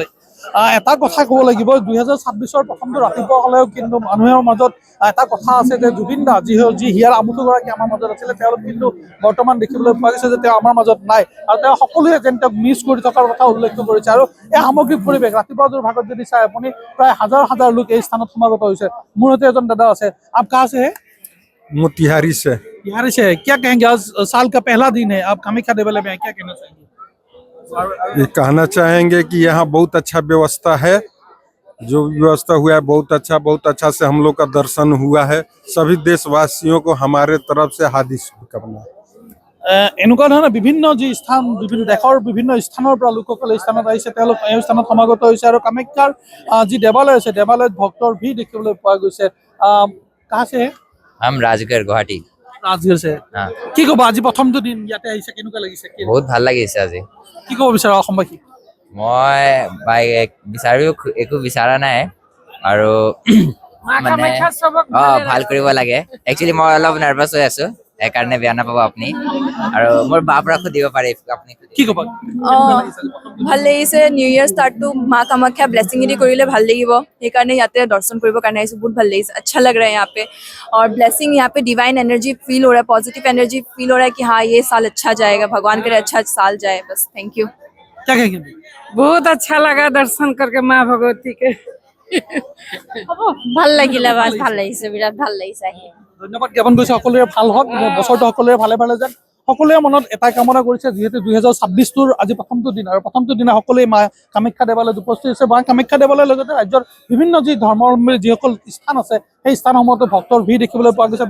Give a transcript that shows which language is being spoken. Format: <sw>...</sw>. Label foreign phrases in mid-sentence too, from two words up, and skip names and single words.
<as>এটা কথা ক'ব লাগিব 2026 প্ৰথমটো ৰাতিপুৱা হ'লেও কিন্তু মানুহৰ মাজত এটা কথা আছে যে জুবিন দা যি হিয়াৰ আমঠুগৰাকী আমাৰ মাজত আছিলে তেওঁলোক কিন্তু বৰ্তমান দেখিবলৈ পোৱা গৈছে যে তেওঁ আমাৰ মাজত নাই আৰু তেওঁ সকলোৱে যেন তেওঁক মিছ কৰি থকাৰ কথা উল্লেখ কৰিছে আৰু এই সামগ্ৰিক পৰিৱেশ ৰাতিপুৱা ভাগত যদি চাই আপুনি প্ৰায় হাজাৰ হাজাৰ লোক এই স্থানত সমাগত হৈছে। মোৰ সৈতে এজন দাদা আছে।</as> <hi>आप कहाँ से है? मोतिहारी से। बिहारी से। क्या कहेंगे आज साल का पहला दिन है आप कामाख्या देवालय में क्या कहना चाहेंगे? ये कहना चाहेंगे कि यहाँ बहुत अच्छा व्यवस्था है जो व्यवस्था हुआ है बहुत अच्छा से हम लोग का दर्शन हुआ है। सभी देशवासियों को हमारे तरफ से हार्दिक शुभकामनाएं।</hi> <as>এনেকুৱা ধৰণৰ বিভিন্ন যি স্থান বিভিন্ন দেশৰ বিভিন্ন স্থানৰ পৰা লোকসকলে এই স্থানত আহিছে তেওঁলোক এই স্থানত সমাগত হৈছে আৰু কামাখ্যাৰ যি দেৱালয় আছে দেৱালয়ত ভক্তৰ ভিৰ দেখিবলৈ পোৱা গৈছে।</as> <hi>कहाँ से है? हम राजगढ़ गुवाहाटी। ৰাজগড় से।</hi> <as>কি ক'বা আজি প্ৰথমটো দিন ইয়াতে আহিছে কেনেকুৱা লাগিছে? বহুত ভাল লাগিছে আজি। কি ক'ব বিচাৰা অসমবাসী? মই একো বিচৰা নাই আৰু মানে ভাল কৰিব লাগে। একচুৱেলি মই অলপ নাৰ্ভাছ হৈ আছো সেইকাৰণে বেয়া নাপাব আপুনি আৰু মোৰ বাৰ পৰা সুধিব পাৰে আপুনি কি ক'বা? ভাল লাগিছে</as> <en>new year</en> <as>ষ্টাৰ্টটো মা কামাখ্যা ব্লেছিং দি কৰিলে ভাল লাগিব সেইকাৰণে ইয়াতে দৰ্শন কৰিবৰ কাৰণে আহিছোঁ। বহুত ভাল লাগিছে</as> <hi>अच्छा लग रहा है यहाँ पे और ब्लेसिंग यहाँ पे</hi> <en>divine energy</en> <hi>फील हो रहा है</hi> <en>positive energy</en> <hi>फील हो रहा है कि हाँ ये साल अच्छा जाएगा भगवान करे अच्छा साल जाए बस।</hi> <en>thank you.</en> <hi>क्या कहेंगे? बहुत अच्छा लगा दर्शन करके माँ भगवती के।</hi> <as>ভাল লাগিলে বাস ভাল লাগিছে বিৰাট ভাল লাগিছে আহি। ধন্যবাদ জ্ঞাপন কৰিছোঁ সকলোৰে ভাল হওক বছৰটো সকলোৰে ভালে ভালে যাওক। সকলোৱে মনত এটা কামনা কৰিছে যিহেতু 2026 আজি প্ৰথমটো দিন আৰু প্ৰথমটো দিনা সকলোৱে মা কামাখ্যা দেৱালয়ত উপস্থিত হৈছে। মা কামাখ্যা দেৱালয়ৰ লগতে ৰাজ্যৰ বিভিন্ন যি ধৰ্মাৱলম্বীৰ যিসকল স্থান আছে সেই স্থানসমূহতো ভক্তৰ ভিৰ দেখিবলৈ পোৱা গৈছে।</as>